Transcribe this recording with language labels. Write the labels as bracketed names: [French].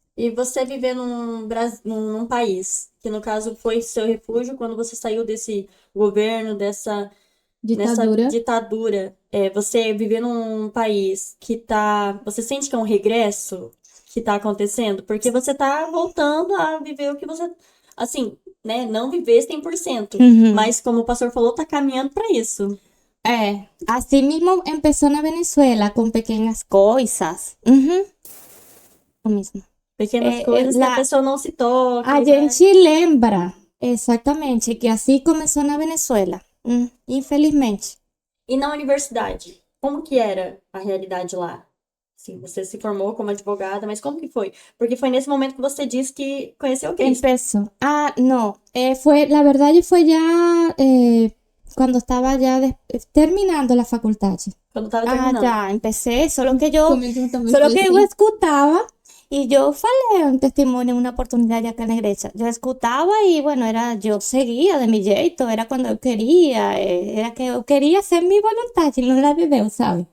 [Portuguese] E você viver num país, que no caso foi seu refúgio quando você saiu desse governo, nessa ditadura, você viver num país que você sente que é um regresso que tá acontecendo? Porque você tá voltando a viver o que você, assim, né, não viver 100%, mas como o pastor falou, tá caminhando para isso. [Spanish] Así mismo empezó en Venezuela con pequeñas cosas. Ujú, lo mismo. [Portuguese] Pequenas coisas que a pessoa não se toca. A gente lembra, exatamente, que assim começou na Venezuela. Infelizmente. E na universidade, como que era a realidade lá? Sim, você se formou como advogada, mas como que foi? Porque foi nesse momento que você disse que conheceu Cristo. [Spanish] Empezó. No, la verdad fue ya cuando estaba ya terminando la facultad. [Portuguese] Quando tava terminando. [Spanish] Ya empecé, solo que yo [Portuguese] Comigo também [Spanish] Solo [Portuguese] foi [Spanish] que [Portuguese] assim. [Spanish] eu escutaba y yo falé un testimonio en una oportunidad ya acá en la iglesia. Yo escutaba y bueno, yo seguía de mi [Portuguese] jeito, [Spanish] era cuando yo quería, era que yo quería hacer mi voluntad y no la de Dios, ¿sabes?